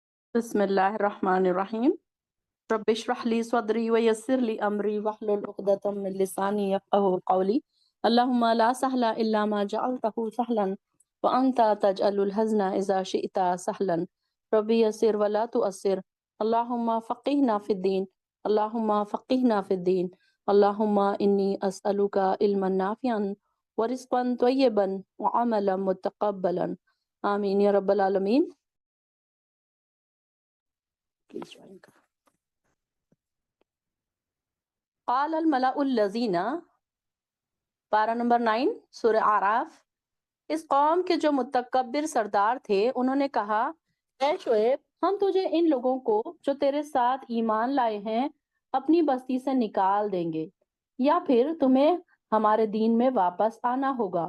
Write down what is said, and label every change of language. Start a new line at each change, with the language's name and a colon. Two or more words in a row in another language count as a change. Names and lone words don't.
Arabic: बिस्मिल्लाहिर्रहमानिर्रहीम। رب اشرح لي صدري ويسر لي أمري واحلل عقدة من لساني يفقهوا قولي. اللهم لا سهل إلا ما جعلته سهلا وأنت تجعل الحزن إذا شئت سهلا. رب يسر ولا تعسر۔ اللهم فقهنا في الدين. اللهم فقهنا في الدين۔ اللهم إني أسألك علما نافعا ورزقا طيبا وعملا متقبلا. آمين يا رب العالمين۔ قال الملأ الذين,
Urdu: پارہ نمبر 9 سورہ اعراف. اس قوم کے جو متکبر سردار تھے انہوں نے کہا، اے شعیب، ہم تجھے ان لوگوں کو جو تیرے ساتھ ایمان لائے ہیں اپنی بستی سے نکال دیں گے یا پھر تمہیں ہمارے دین میں واپس آنا ہوگا.